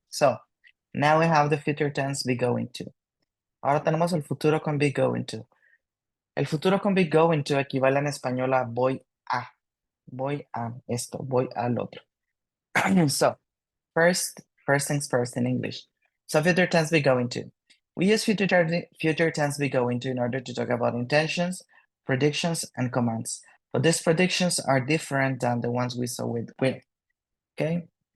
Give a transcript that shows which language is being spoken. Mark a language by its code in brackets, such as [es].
[en] So, now we have the future tense be going to. [es] Ahora tenemos el futuro con be going to. El futuro con be going to equivale en español a voy a. Voy a esto, voy al otro. [en] So, first things first in English. So, future tense be going to. We use future tense be going to in order to talk about intentions, predictions, and commands. But these predictions are different than the ones we saw with will. Okay?